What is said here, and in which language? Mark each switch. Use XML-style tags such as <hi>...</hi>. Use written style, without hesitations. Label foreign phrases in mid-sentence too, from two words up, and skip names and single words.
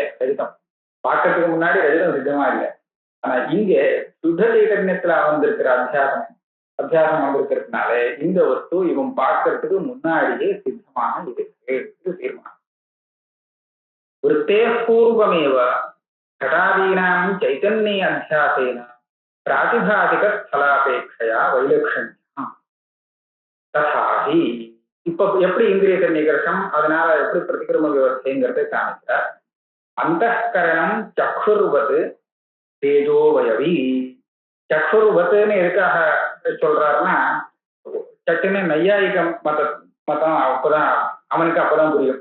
<ta>ரஜதம் பார்க்கறதுக்கு முன்னாடி ரஜதம் சித்தமா இல்லை. ஆனா இங்க சுத்த சைத்தன்யத்துல வந்திருக்கிற அத்தியாசம் வந்திருக்கிறதுனால இந்த வஸ்து இவன் பார்க்கறதுக்கு முன்னாடியே சித்தமாக இருக்கு. இது தீர்மானம்.</ta> <sa>वृत्ते पूर्वमेव घटादीनां चैतन्ये अध्यासेन प्रातिभासिक स्थलापेक्षया वैलक्षण्या तथाहि.</sa> <ta>இப்ப எப்படி இந்திரிய சன்னிகர்ஷம், அதனால எப்படி பிரதிகிரம வியவஸ்தைங்கிறதை காமிக்கிறார்.</ta> <sa>अन्तःकरणं चक्षुर्वत् तेजोऽवयवि.</sa> <ta>சக்ஷுர்வத்துன்னு எதுக்காக சொல்றாருன்னா சட்டுன்னு நையாயிகம் மதம் அப்பதான் அவனுக்கு அப்பதான் புரியும்.</ta>